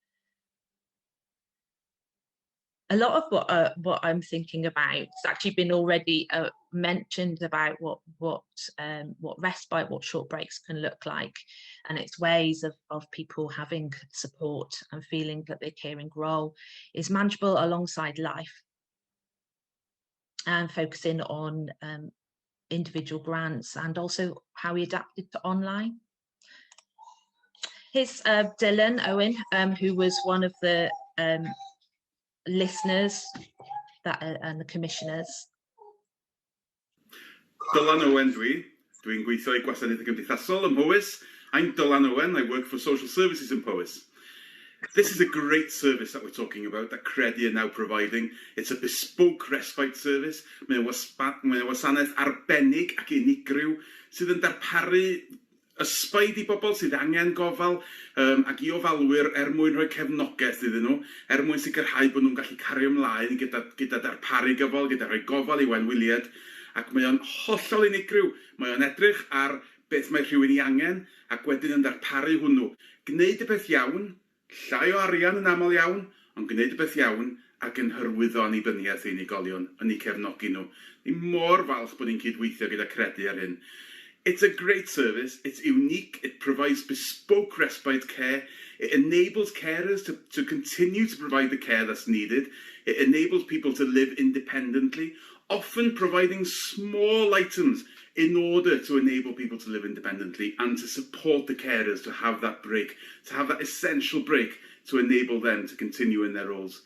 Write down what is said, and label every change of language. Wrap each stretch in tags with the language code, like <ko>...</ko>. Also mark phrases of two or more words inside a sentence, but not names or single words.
<en>A lot of what I'm thinking about has actually been already mentioned about what respite, what short breaks can look like, and it's ways of people having support and feeling that their caring role is manageable alongside life, and focusing on individual grants and also how we adapted to online. Here's Dylan Owen, who was one of the listeners and the commissioners.</en> <cy>Dylan Owen dwi'n gweithio i gwasanaethau cymdeithasol ym Mhowys.</cy> <en>I'm Dylan Owen, I work for Social Services in Powys. This is a great service that we're talking about, that Credi are now providing. It's a bespoke respite service.</en> <cy>Mae'n wasanaeth arbennig ac unigryw sydd yn darparu ysbaid i bobl sydd angen gofal ac i ofalwyr mwyn rhoi cefnogaeth iddyn nhw, mwyn sicrhau bod nhw'n gallu cario ymlaen gyda darparu gofal, gyda rhoi gofal i wenwyliad, ac mae o'n hollol unigryw. Mae o'n edrych ar beth mae rhywun i angen ac wedyn yn darparu hwnnw. Gwneud y beth iawn, llai o arian yn aml iawn, ond gwneud y beth iawn ac yn hyrwyddo annibyniaeth i unigolion, yn eu cefnogi nhw. Ni mor falch bod ni'n cydweithio gyda Credi ar hyn.</cy> <en>It's a great service, it's unique, it provides bespoke respite care, it enables carers to continue to provide the care that's needed, it enables people to live independently, often providing small items in order to enable people to live independently and to support the carers to have that break, to have that essential break to enable them to continue in their roles.</en>